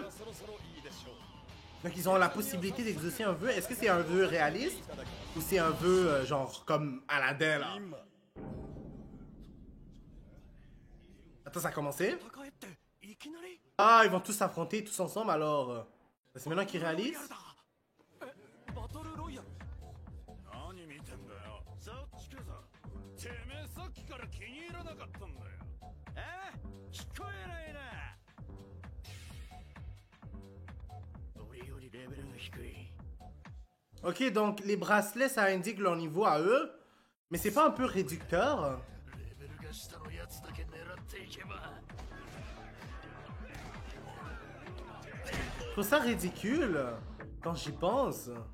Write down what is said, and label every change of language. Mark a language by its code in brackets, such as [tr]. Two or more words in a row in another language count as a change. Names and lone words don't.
[fr] Donc ils ont la possibilité d'exaucer un vœu. Est-ce que c'est un vœu réaliste? Ou c'est un vœu, genre, comme Aladdin, là? Attends, ça a commencé? Ah, ils vont tous s'affronter, tous ensemble, alors... c'est maintenant qu'ils réalisent? [ja] 何見てんだよさっきかさてめえさっきから気に入らなかったんだよ聞こえないな俺よりレベルが低い [fr] Ok, donc les bracelets, ça indique leur niveau à eux. Mais c'est pas un peu réducteur? Je trouve ça ridicule. Quand j'y pense.